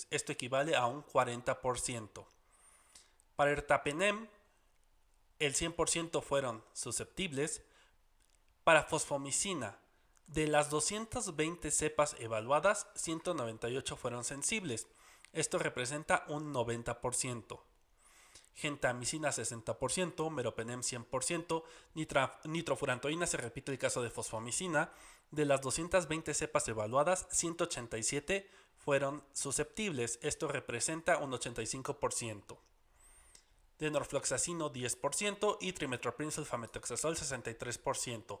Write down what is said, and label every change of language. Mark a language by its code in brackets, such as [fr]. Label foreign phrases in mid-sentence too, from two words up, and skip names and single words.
[es] Esto equivale a un 40%. Para ertapenem, el 100% fueron susceptibles. Para fosfomicina, de las 220 cepas evaluadas, 198 fueron sensibles. Esto representa un 90%. Gentamicina 60%, meropenem 100%, nitrofurantoína, se repite el caso de fosfomicina. De las 220 cepas evaluadas, 187 fueron susceptibles. Esto representa un 85%. De norfloxacino 10% y trimetoprim sulfamethoxazol 63%.